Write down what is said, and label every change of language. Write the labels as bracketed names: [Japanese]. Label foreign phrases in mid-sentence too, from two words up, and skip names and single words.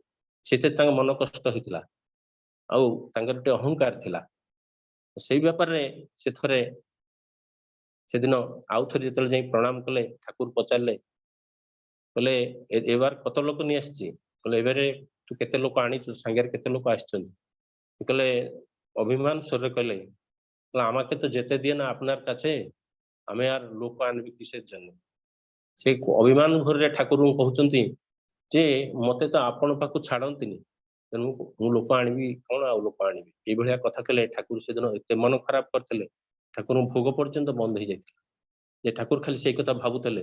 [Odia] ସେଥିରେ ତାଙ୍କ ମନ କଷ୍ଟ ହେଇଥିଲା। ଆଉ ତାଙ୍କର ଗୋଟେ ଅହଙ୍କାର ଥିଲା। ସେଇ ବ୍ୟାପାରରେ ସେ ଥରେ ସେଦିନ ଆଉ ଥରେ ଯେତେବେଳେ ଯାଇ ପ୍ରଣାମ କଲେ, ଠାକୁର ପଚାରିଲେ, କହିଲେ [Bangla] এবার কত লোক নেই আসিছি? [Odia] କହିଲେ ଏବାରେ ତୁ କେତେ ଲୋକ ଆଣିଛୁ, ସାଙ୍ଗରେ କେତେ ଲୋକ ଆସିଛନ୍ତି? [Bangla] କହିଲେ অভিমান স্বরে কইলে, আমাকে তো যেতে দিয়ে না আপনার কাছে, আমি আর লোক আনবি কিসের জন্য? [Odia] ସେ ଅଭିମାନ ଘରରେ ଠାକୁରଙ୍କୁ କହୁଛନ୍ତି ଯେ ମତେ ତ ଆପଣ ପାଖକୁ ଛାଡନ୍ତିନି, ତେଣୁ ମୁଁ ଲୋକ ଆଣିବି କଣ, ଆଉ ଲୋକ ଆଣିବି। ଏଇଭଳିଆ କଥା କହିଲେ। ଠାକୁର ସେଦିନ ଏତେ ମନ ଖରାପ କରିଥିଲେ, ଠାକୁରଙ୍କ ଭୋଗ ପର୍ଯ୍ୟନ୍ତ ବନ୍ଦ ହେଇଯାଇଥିଲା। ଯେ ଠାକୁର ଖାଲି ସେଇ କଥା ଭାବୁଥିଲେ।